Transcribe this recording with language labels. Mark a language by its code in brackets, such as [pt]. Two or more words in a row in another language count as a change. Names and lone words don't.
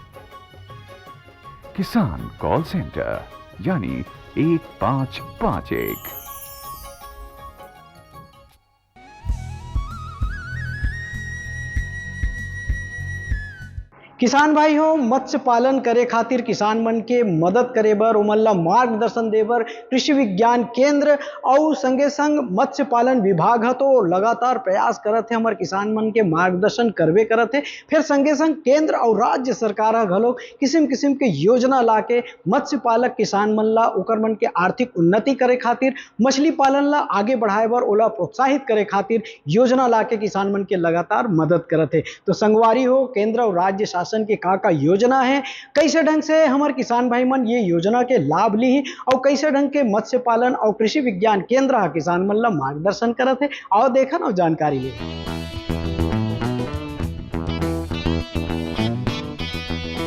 [hne] किसान कॉल सेंटर यानी 1551। किसान भाई हो, मत्स्य पालन करे खातिर किसान मन के मदद करे बर, उमन मार्गदर्शन दे बर कृषि विज्ञान केंद्र और संगे संग मत्स्य पालन विभाग है तो लगातार प्रयास करत है हमारे किसान मन के मार्गदर्शन करवे करत है। फिर संगे संग केंद्र और राज्य सरकार घलो किस्म किस्म के योजना ला के मत्स्य पालक किसान मन ला ओकर मन के आर्थिक उन्नति करे खातिर, मछली पालन ला आगे बढ़ाए बर, ओला प्रोत्साहित करे खातिर योजना ला के किसान मन के लगातार मदद करत है। तो संगवारी हो, केंद्र और राज्य शासन के का योजना है, कैसे ढंग से हमारे किसान भाई मन ये योजना के लाभ ली और कैसे ढंग के मत्स्य पालन और कृषि विज्ञान केंद्र किसान मन ला मार्गदर्शन करत है, और देखा ना जानकारी ले।